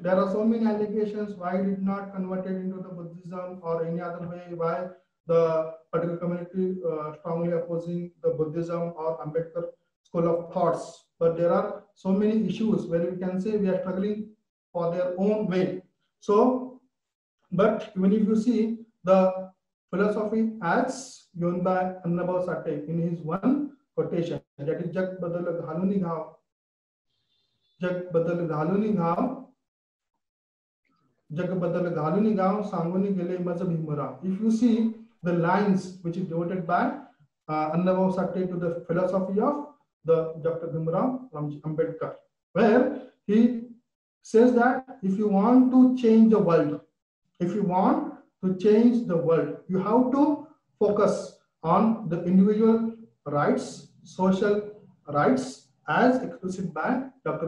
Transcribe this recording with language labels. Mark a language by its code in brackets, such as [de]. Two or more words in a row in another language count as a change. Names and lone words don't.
[en] There are so many allegations why he did not convert it into the Buddhism or any other way, why the particular community strongly opposing the Buddhism or Ambedkar school of thoughts. But there are so many issues where we can say we are struggling for their own way. So, but even if you see the philosophy as given by Annabhau Sate in his one quotation, that is [mr] जग बदल घालुनी घाव, जग बदल घालुनी घाव, जग बदल घालुनी घाव, सांगुनी गेले माझा भीमरा. [en] If you see the lines which is devoted by Annabhau Sate to the philosophy of the Dr. Bhimrao Ambedkar, where he says that if you want to change the world, if you want to change the world, you have to focus on the individual rights, social rights as expressed by Dr.